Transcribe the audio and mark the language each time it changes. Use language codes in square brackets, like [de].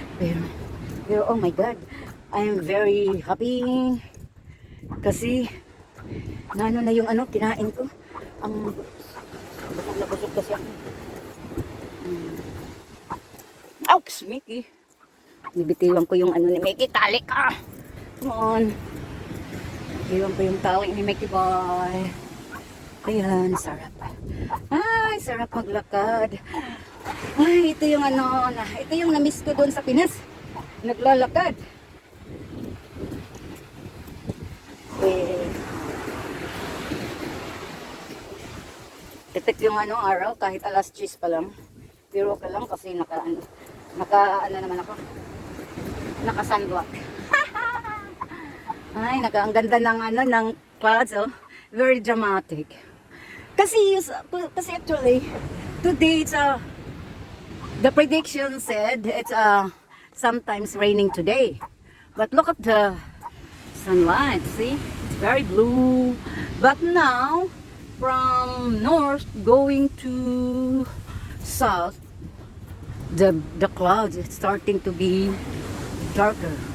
[tl] Pero [en] oh my God, I am very happy. [tl] Kasi, na yung kinain ko. Ang busog na busog kasi ako. Ouch, Mickey. Nibitiwan ko yung ni Mickey. Tali ka. [en] Come on. [tl] Nibitiwan ko yung tali ni Mickey boy. Ayan, sarap. Ay, sarap maglakad. Ay, ito yung ito yung na-miss ko doon sa Pinas. Naglalakad. Titik yung araw kahit alas 10 pa lang. Pero okay lang kasi naka naman ako. Naka sunblock. Ay, ang ganda ng ng clouds, oh. [en] Very dramatic. Kasi actually today it's the prediction said it's sometimes raining today. But look at the sunlight, see? It's very blue. But now from north going to south, the clouds is starting to be darker.